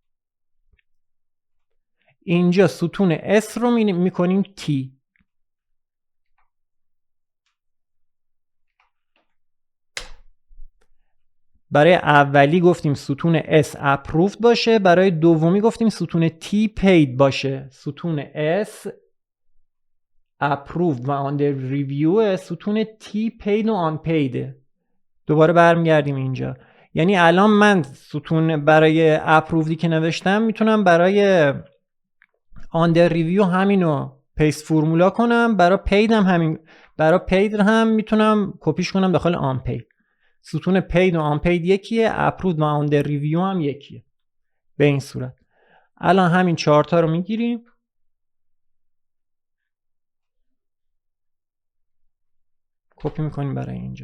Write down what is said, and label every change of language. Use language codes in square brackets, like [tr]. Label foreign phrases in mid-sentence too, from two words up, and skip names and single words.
[fa] اینجا ستون S رو میکنیم T. برای اولی گفتیم ستون S approved باشه، برای دومی گفتیم ستون T paid باشه. ستون S approved و [en] under review، [fa] ستون T paid و unpaid. دوباره برمیگردیم اینجا. یعنی الان من ستون برای approved که نوشتم میتونم برای [en] under review [fa] همینو [en] paste formula [fa] کنم، برای paid هم همین، برای paid هم میتونم کپیش کنم داخل unpaid. ستون پید و آن پید یکیه، اپرود و [en] under review [fa] هم یکیه. به این صورت الان همین 4 تا رو میگیریم، کپی میکنیم برای اینجا.